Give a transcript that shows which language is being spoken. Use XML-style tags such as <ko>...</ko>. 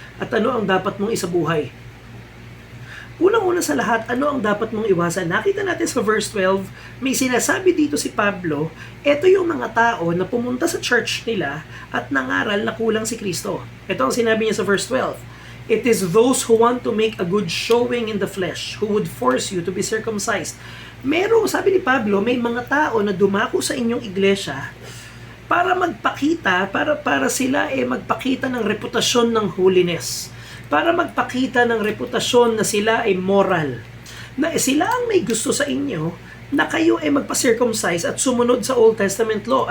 <tl>At ano ang dapat mong isabuhay? Unang-una sa lahat, ano ang dapat mong iwasan? Nakita natin sa verse 12, may sinasabi dito si Pablo, eto yung mga tao na pumunta sa church nila at nangaral na kulang si Kristo. Ito ang sinabi niya sa verse 12.</tl> <en>It is those who want to make a good showing in the flesh who would force you to be circumcised.</en> <tl>Sabi ni Pablo, may mga tao na dumako sa inyong iglesia para magpakita, para sila magpakita ng reputasyon ng holiness. Para magpakita ng reputasyon na sila ay moral. Na sila ang may gusto sa inyo na kayo ay magpa-circumcise at sumunod sa Old Testament law.</tl>